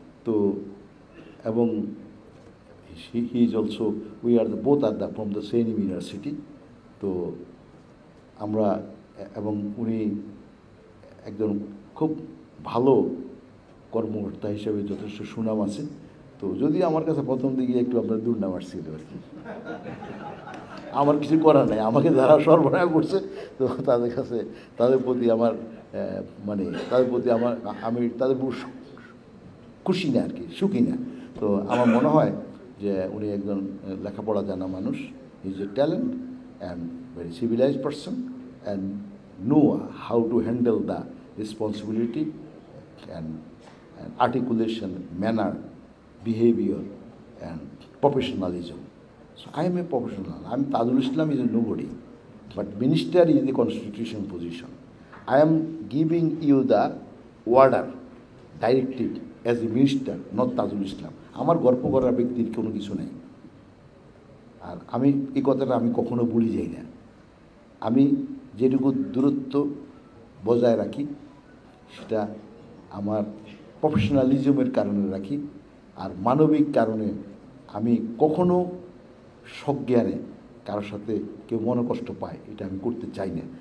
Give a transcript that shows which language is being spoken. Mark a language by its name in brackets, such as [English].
[English] তো এবং he is also, we are both are from the same university. [Bangla] তো আমরা, এবং উনি একজন খুব ভালো কর্মকর্তা হিসেবে যথেষ্ট সুনাম আছে। তো যদি আমার কাছে প্রথম দিকে একটু আপনার দুর্নাম আসছিল আর কি, আমার কিছু করার নাই, আমাকে যারা সরবরাহ করছে তো তাদের কাছে, তাদের প্রতি আমার মানে তাদের প্রতি আমি তাদের খুশি না আর কি, সুখী না। তো আমার মনে হয় যে উনি একজন লেখাপড়া জানা মানুষ, [English] Is a talent and very civilised person and know how to handle the responsibility and articulation, manner, behavior, and professionalism. So I am a professional. Tajul Islam is a nobody, but minister is the constitutional position. I am giving you the order, directive as a minister, not Tajul Islam. [Bangla] আমার গর্ব করার ব্যক্তির কোনো কিছু নেই। আর আমি এই কথাটা আমি কখনো ভুলে যাই না। আমি যেটুকু দূরত্ব বজায় রাখি সেটা আমার প্রফেশনালিজমের কারণে রাখি, আর মানবিক কারণে আমি কখনো সজ্ঞানে কারোর সাথে কেউ মনোকষ্ট পায় এটা আমি করতে চাই না।